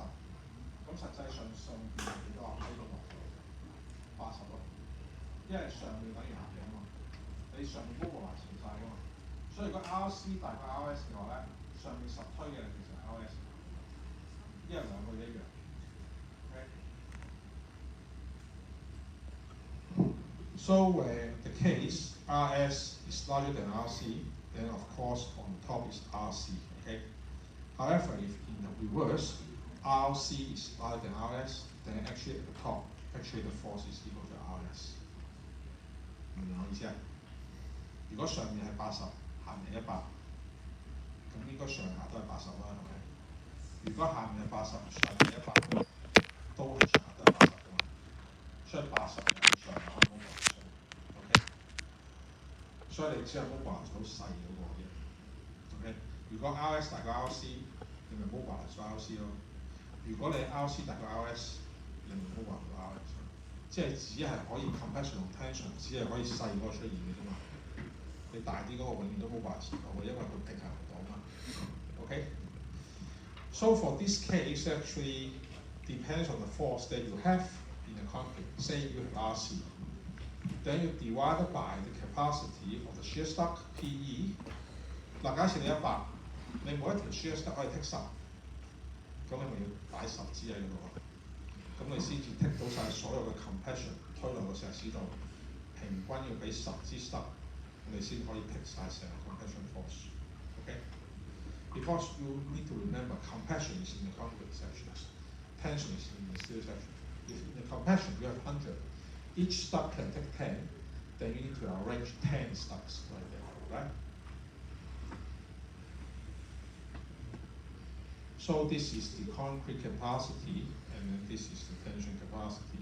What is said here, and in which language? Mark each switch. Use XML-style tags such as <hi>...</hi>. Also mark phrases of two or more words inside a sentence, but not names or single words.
<yue>咁實際上邊係幾多啊？喺度80咯，因為上面等於下邊啊嘛，你上面 mobilize 全晒噶嘛，所以如果 RC 大過 RS 嘅話咧，上面實推嘅其實係 RS， 因為兩個一樣。Okay?</yue> <en>So the case RS is larger than RC, then of course on the top is RC. Okay. However, if in the reverse, RC is larger than RS, then actually at the top, actually the force is equal to RS。</en> <yue>明唔明我意思啊？如果上面係80，下面係100，咁應該上下都係80啦，係咪？如果下面係80，上面100，都係上下都係80㗎嘛。所以80係上下都冇上 ，OK。所以你只係 mobilize 好細嗰個啫 ，OK。如果 RS 大過 RC， 你咪 mobilize 咗 RC 咯。如果你 RC 大過 RS， 你咪 mobilize 咗 RS。即係只係可以 compression 同 tension， 只係可以細嗰個出現嘅啫嘛。你大啲嗰個永遠都 mobilize 唔到嘅，因為佢平衡唔到嘛。OK。</yue> <en>So for this case, actually depends on the force that you have in the concrete. Say you have RC, then you divide by the capacity of the shear stock PE。</en> <yue>嗱，假設你100，你每一條</yue> <en>shear stock</en> <yue>可以剔10，咁你咪要擺10支喺嗰度咯。咁你先至剔到晒所有嘅 compression 推落個石屎度，平均要俾10支 stock，你先可以剔晒成個</yue> <en>compression force。</en> <yue>OK？</yue> <en>Because you need to remember compression is in the concrete sections, tension is in the steel section. If in the compression you have 100, each stock can take 10, then you need to arrange 10 stocks right there, right? So this is the concrete capacity, and then this is the tension capacity.</en>